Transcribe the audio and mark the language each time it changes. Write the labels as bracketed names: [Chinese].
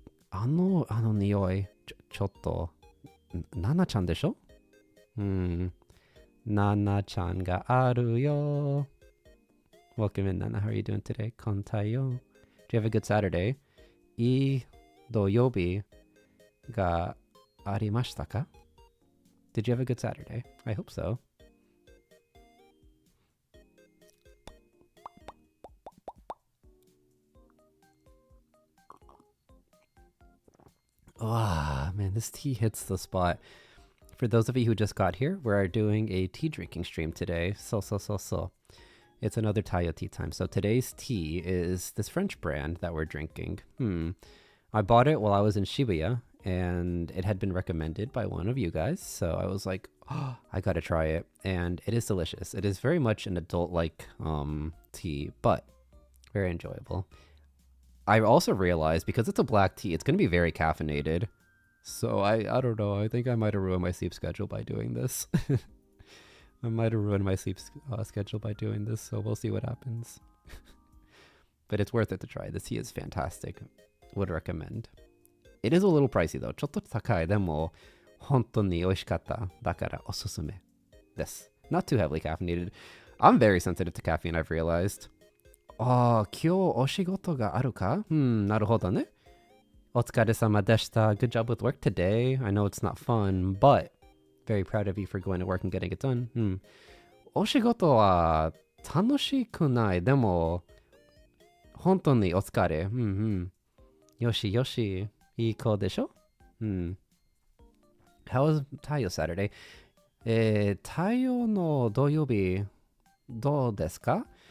[Japanese] あの匂い、ちょっと、ナナちゃんでしょ？ナナちゃんがあるよ。 [English] Welcome in, Nana. How are you doing today? [Japanese] こんたよ。 [English] Do you have a good Saturday? [Japanese] いい土曜日がありましたか? [English] Did you have a good Saturday? I hope so. Ah, man, this tea hits the spot. For those of you who just got here, we're doing a tea drinking stream today. So. It's another Tayo tea time. So today's tea is this French brand that we're drinking. I bought it while I was in Shibuya, and it had been recommended by one of you guys. So I was like, oh, I gotta try it. And it is delicious. It is very much an adult-like tea, but very enjoyable. I also realized, because it's a black tea, it's going to be very caffeinated. So I don't know. I think I might have ruined my sleep schedule by doing this. I might have ruined my sleep schedule by doing this, so we'll see what happens. But it's worth it to try. This tea is fantastic. Would recommend. It is a little pricey though. [Japanese] ちょっと高い。でも、本当に美味しかった。だからおすすめです。 [English] Not too heavily caffeinated. I'm very sensitive to caffeine, I've realized. [Japanese] 今日お仕事があるか?なるほどね。お疲れ様でした. [English] Good job with work today. I know it's not fun, but very proud of you for going to work and getting it done. [Japanese] お仕事は楽しくない。でも、本当にお疲れ。よしよし。いい子でしょ? [English] How was Tayo Saturday? [Japanese] 太陽の土曜日どうですか?